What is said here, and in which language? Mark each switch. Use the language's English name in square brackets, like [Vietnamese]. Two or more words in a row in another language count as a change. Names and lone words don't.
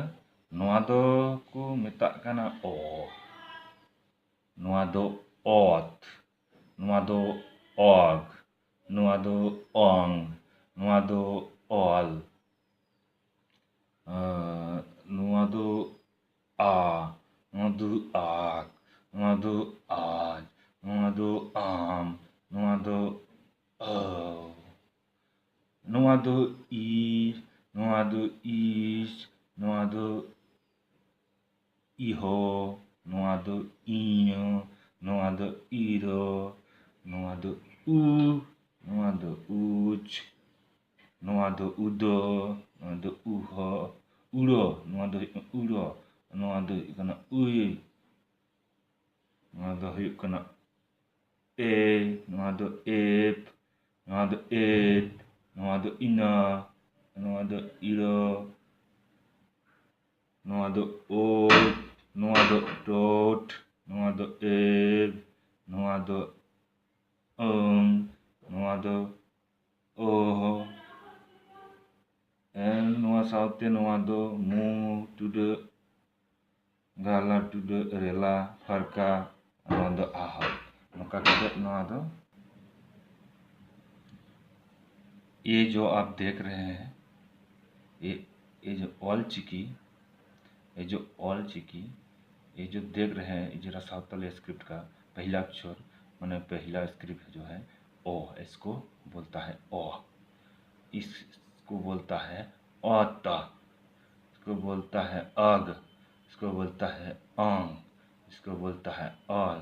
[Santali] ᱱᱚᱣᱟ ᱫᱚ ᱠᱚ ᱢᱮᱛᱟᱜ ᱠᱟᱱᱟ ᱚ, ᱱᱚᱣᱟ ᱫᱚ ᱚᱛ, ᱱᱚᱣᱟ ᱫᱚ ᱚᱜ, ᱱᱚᱣᱟ ᱫᱚ ᱚᱝ, ᱱᱚᱣᱟ ᱫᱚ ᱚᱞ, ᱱᱚᱣᱟ ᱫᱚ ᱟ, ᱱᱚᱣᱟ ᱫᱚ ᱟᱜ, ᱱᱚᱣᱟ ᱫᱚ আজ, নওয়া দো আম, নওয়া দো আও, নওয়া দো ই, নওয়া দো ইস, নওয়া দো ইহো, নওয়া দো ইয়ো, নওয়া দো ইরো, নওয়া দো উ, নওয়া দো উচ, নওয়া দো উদো, নওয়া দো উহো, উড়ো, নওয়া দো উড়ো, নওয়া দো ইকানা উই, nowaa do huyuk kana e, nowaa do ep, nowaa do et, nowaa do ina, nowaa do iro, nowaa do ot, nowaa do dot, nowaa do eb, nowaa do nowaa do oh, nowaa sawte nowaa do mu, tude, gala, tude, rela, farka, नवा दो आह, नौका कते नवा दो। [Hindi] ये जो आप देख रहे हैं, ये जो ऑलचिकी, ये जो ऑलचिकी, ये जो देख रहे हैं, ये जरा सावताली स्क्रिप्ट का पहला अक्षर माने पहला स्क्रिप्ट जो है ओ, इसको बोलता है ओ, इसको बोलता है औता, इसको बोलता है अग, इसको बोलता है आंग, इसको बोलता है ऑल।